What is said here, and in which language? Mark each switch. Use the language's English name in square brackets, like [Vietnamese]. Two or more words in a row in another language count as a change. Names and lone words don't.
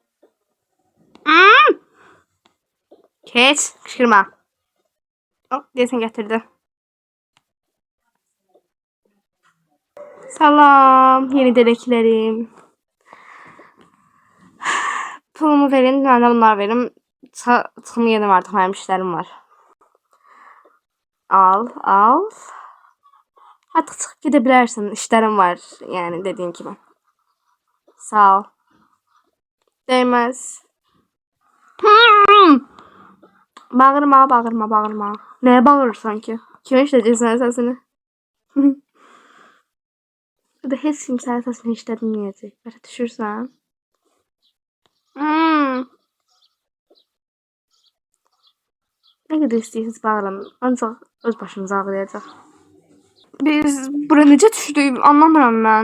[Turkish] Keç. Kışkırma. Hop, desin getirdi. Salam. Yeni dedeklerim. Pulumu verin. Ben de bunlar verim. Çıxımı yedim artık. Benim işlerim var. Al. Artık çıkıp gidebilirsin. İşlerim var. Yani dediğin gibi. Sağ ol. Değmez. Bağırma. Neye bağırırsan ki? Kime işleyeceksin sesini? [Azerbaijani] Burada heç kim sənin səsini işlətməyəcək. Başa düşürsən? [Turkish] Ne kadar [Azerbaijani] istəyirsiniz bağırın. Ancaq öz başınıza ağrıyacaq. Biz bura necə düşdük? Anlamıram mən.